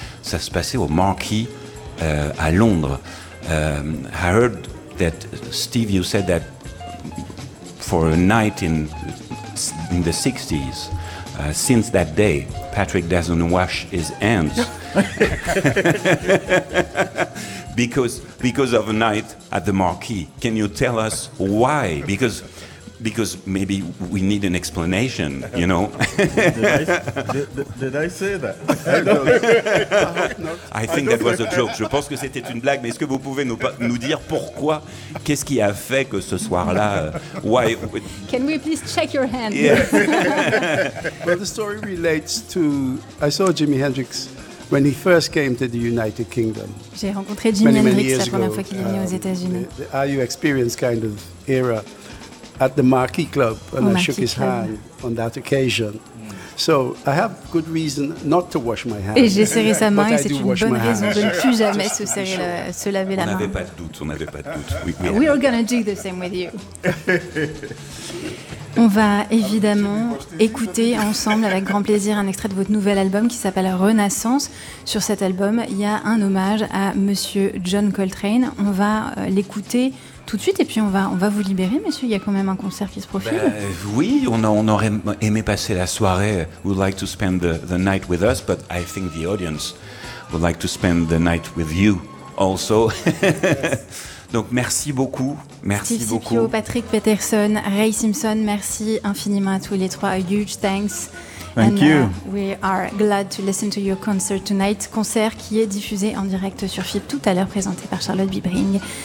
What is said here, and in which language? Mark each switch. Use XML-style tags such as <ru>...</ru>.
<fr>Ça se passait au Marquee à Londres.</fr> <en>I heard that, Steve, you said that for a night in the 60s, since that day, Patrick doesn't wash his hands. because of a night at the Marquee. Can you tell us why? Because maybe we need an explanation, you know? did I say that? I think that was a joke.</en> <fr>Je pense que c'était une blague, mais est-ce que vous pouvez nous dire pourquoi? Qu'est-ce qui a fait que ce soir-là...</fr> <en>Why? Can we please check your hand? Yeah. Well, the story relates to... I saw Jimi Hendrix when he first came to the United Kingdom.</en> <fr>J'ai rencontré Jimi Hendrix la première fois qu'il est venu aux États-Unis.</fr> <en>The RU Experience kind of era... at the Marquee Club, and I shook his hand on that occasion. So I have good reason not to wash my hands.</en> <fr>Et j'ai serré sa main, et c'est une bonne raison de ne plus jamais se serrer, se laver la main. On n'avait pas de doute, on n'avait pas de doute.</fr> <en>We are going to do the same with you.</en> <fr>On va évidemment écouter ensemble avec grand plaisir un extrait de votre nouvel album qui s'appelle Renaissance. Sur cet album, il y a un hommage à Monsieur John Coltrane. On va l'écouter tout de suite et puis on va vous libérer, messieurs. Il y a quand même un concert qui se profile. Oui, on aurait aimé passer la soirée.</fr> <en>Would like to spend the night with us, but I think the audience would like to spend the night with you also.</en> <fr>Donc merci beaucoup. Merci Steve beaucoup. Steve Cipio, Patrick Peterson, Ray Simpson, merci infiniment à tous les trois.</fr> <en>A huge thanks. Thank you. We are glad to listen to your concert tonight.</en> <fr>Concert qui est diffusé en direct sur FIP tout à l'heure, présenté par Charlotte Bibring.</fr>